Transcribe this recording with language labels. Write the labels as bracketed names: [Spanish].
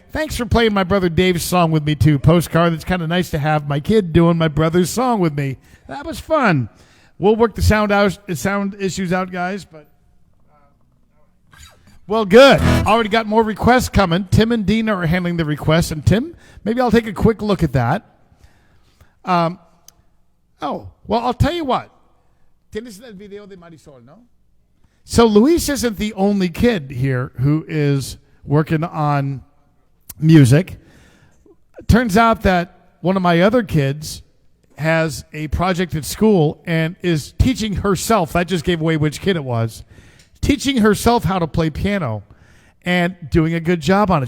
[English] Thanks for playing my brother Dave's song with me, too. Postcard. It's kind of nice to have my kid doing my brother's song with me. That was fun. We'll work the sound issues out, guys. But well, good. Already got more requests coming. Tim and Dina are handling the requests. And Tim, maybe I'll take a quick look at that. Well, I'll tell you what. [Spanish] ¿Tienes el video de Marisol, no? [English] So Luis isn't the only kid here who is working on music. Turns out that one of my other kids has a project at school and is teaching herself, that just gave away which kid it was, teaching herself how to play piano and doing a good job on it.